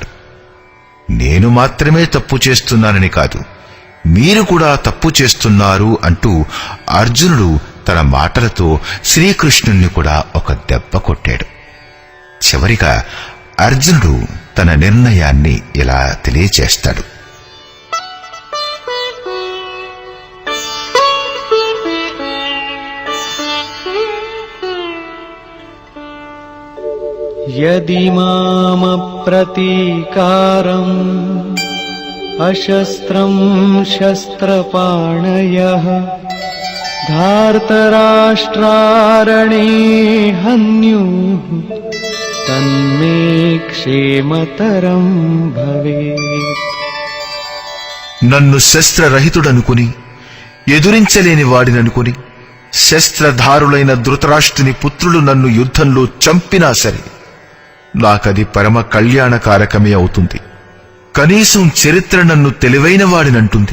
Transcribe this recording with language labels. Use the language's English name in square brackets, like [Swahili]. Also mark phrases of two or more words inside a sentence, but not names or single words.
[Telugu] నేను మాత్రమే తప్పు చేస్తున్నానని కాదు, మీరు కూడా తప్పు చేస్తున్నారు అంటూ అర్జునుడు తన మాటలతో శ్రీకృష్ణుణ్ణి కూడా ఒక దెబ్బ కొట్టాడు. చివరిగా అర్జునుడు తన నిర్ణయాన్ని ఇలా తెలియచేస్తాడు. [Sanskrit] यदि मामप्रतीकारम् अशस्त्रं शस्त्रपाणयः धार्तराष्ट्रारणे हन्युः तन्मे क्षेमतरं भवेत्. [Telugu] నన్ను శస్త్రరహితుడనుకుని, ఎదురించలేని వాడిననుకుని, శస్త్రధారులైన ధృతరాష్ట్రుని పుత్రులు నన్ను యుద్ధంలో చంపినా సరే నాకది పరమ కళ్యాణకారకమే అవుతుంది. కనీసం చరిత్ర నన్ను తెలివైన వాడినంటుంది.